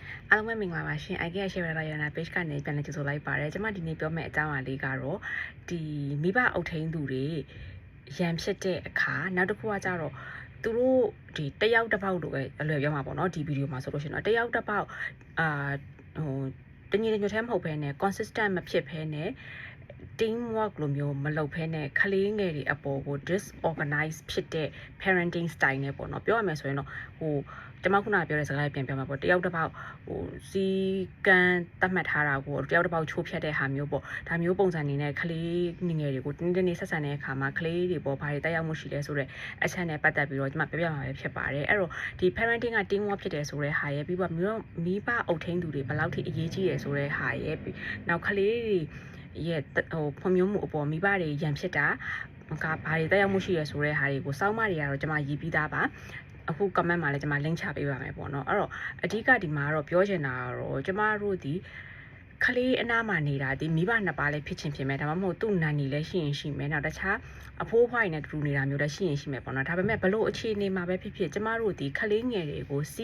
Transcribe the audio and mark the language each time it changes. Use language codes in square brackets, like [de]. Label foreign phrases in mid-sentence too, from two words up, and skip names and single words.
[my] အားလုံးပဲမင်္ဂလာပါရှင် IKEA share ရရနာ page ကနေပြန်လည်ကြိုဆိုလိုက်ပါတယ်ကျွန်မဒီနေ့ပြောမယ့်အကြောင်းအရာလေးကတော့ဒီမိဘအုပ်ထိန်းသူတွေရန်ဖြစ်တဲ့အခါနောက်တစ်ခုကကြတော့သူတို့ဒီတယောက်တစ်ပေါက်လိုပဲအလွယ်ပြောမှာပေါ့နော်ဒီဗီဒီယိုမှာဆိုလို့ရှိရင်တော့တယောက်တစ်ပေါက်တညီတညွတ်ထဲမဟုတ်ဘဲနဲ့ consistent မဖြစ်ဘဲနဲ့ team work လိုမျိုးမလုပ်ဘဲနဲ့ခလေးငယ်တွေအပေါ်ကို disorganize ဖြစ်တဲ့ [en] parenting style [my] နဲ့ပေါ့နော်ပြောရမယ်ဆိုရင်တော့ကျွန်မခုနပြောတဲ့စကားပြန်ပြောမှာပေါ့တယောက်တစ်ပေါက်စီကံတတ်မှတ်ထားတာကိုတယောက်တစ်ပေါက်ချိုးဖြတ်တဲ့ဟာမျိုးပေါ့ဒါမျိုးပုံစံနေနဲ့ ခလေးငယ်တွေကိုတင်းတင်းဆက်ဆံတဲ့အခါမှာခလေးတွေပေါ်ဘာတွေတက်ရောက်မှုရှိလဲဆိုတော့အချက်နဲ့ပတ်သက်ပြီးတော့ကျွန်မပြောပြမှာပဲဖြစ်ပါတယ်အဲ့တော့ဒီ parenting က [en] team work [my] ဖြစ်တယ်ဆိုတဲ့ဟာ ရဲ့ပြီးတော့မိဘအုပ်ထိန်းသူတွေဘယ်လောက်ထိအရေးကြီးတယ်ဆိုတဲ့ဟာရဲ့နောက်ခလေးတွေရဲ့ဖွံ့ဖြိုးမှုအပေါ်မိဘတွေရန်ဖြစ်တာကဘာတွေတက်ရောက်မှုရှိရဆိုတဲ့ဟာတွေကိုစောင့်မတွေကတော့ကျွန်မရေးပြီးသားပါအခု comment မှာလည်းကျွန်မ link ချပေးပါမယ်ပေါ့နော်အဲ့တော့အဓိကဒီမှာတော့ပြောချင်တာကတော့ကျွန်မတို့ဒီခလေးအနားမှာနေတာဒီမိဘနှစ်ပါးလည်းဖြစ်ချင်းဖြစ်မယ်ဒါမှမဟုတ်သူ့နန်နီလည်းရှိရင်ရှိမယ်နောက်တခြားအဖိုးဖွားရင်လည်းတူနေတာမျိုးလည်းရှိရင်ရှိမယ်ပေါ့နော်ဒါပေမဲ့ဘလို့အခြေအနေမှာပဲဖြစ်ဖြစ်ကျမတို့ဒီခလေးငယ်တွေကိုစီ